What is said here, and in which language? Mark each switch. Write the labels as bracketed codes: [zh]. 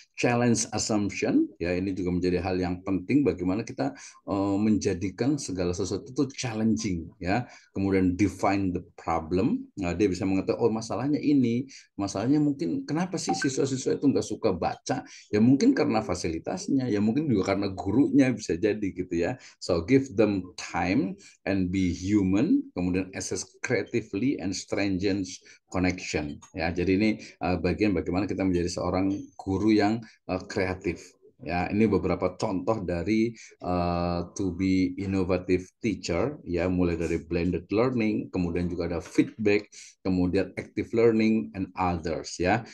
[en] Challenge assumption, [id] ya, ini juga menjadi hal yang penting bagaimana kita menjadikan segala sesuatu itu challenging, ya. Kemudian [en] define the problem. [id] Nah, dia bisa mengetahui oh masalahnya ini, masalahnya mungkin kenapa sih siswa-siswa itu nggak suka baca? Ya mungkin karena fasilitasnya, ya mungkin juga karena gurunya, bisa jadi gitu ya. [en] So give them time and be human, [id] kemudian [en] assess creatively and strengthen connection, ya. [id] Jadi ini bagian bagaimana kita menjadi seorang guru yang kreatif. Ya, ini beberapa contoh dari [en] to be innovative teacher, [id] ya, mulai dari blended learning, kemudian juga ada feedback, kemudian [en] active learning and others, [id] ya.